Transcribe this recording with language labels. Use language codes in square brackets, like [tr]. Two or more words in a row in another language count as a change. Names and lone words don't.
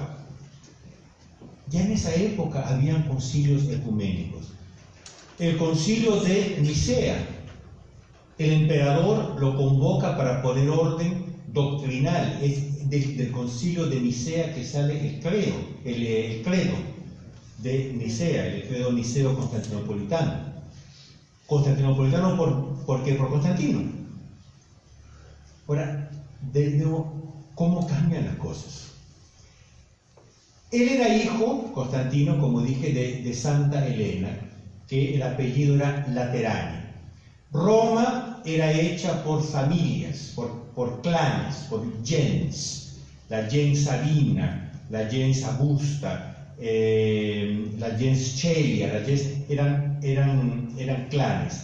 [es] Ya en esa época habían concilios ecuménicos. El concilio de Nicea, el emperador lo convoca para poner orden doctrinal. Es del concilio de Nicea que sale el credo de Nicea, el credo niceo constantinopolitano. Constantinopolitano ¿por qué? Por Constantino. Ahora, de nuevo, ¿cómo cambian las cosas? Él era hijo, Constantino, como dije, de Santa Elena, que el apellido era Laterani. Roma era hecha por familias, por clanes, por gens, la gens Sabina, la gens Augusta, la gens Chelia, eran clanes.